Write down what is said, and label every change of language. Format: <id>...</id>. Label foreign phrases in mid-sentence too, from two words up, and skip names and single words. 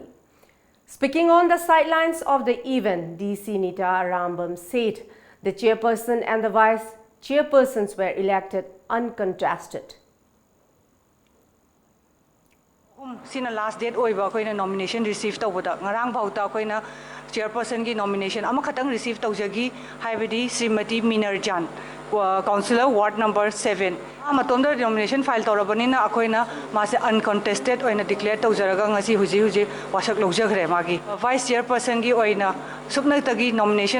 <en>Speaking on the sidelines of the event, DC Nita Rambam said the chairperson and the vice chairpersons were elected uncontested.</en> <mni>Sina</mni> <en>last date</en> <mni>oiba koina</mni> <en>nomination received</en> <mni>tawada ngarang bauta koina chairperson gi nomination ama khatang received tawjagi haibadi Srimati Minerzan,</mni> <en>councillor ward number</en> <mni>7 matomda</mni> <en>nomination file</en> <mni>tawrabanina akoina mase uncontested oina declare tawjaraga ngasi huji wasak lojagre magi</mni> <en>vice chairperson</en> <mni>gi oina subnatagi nomination</mni>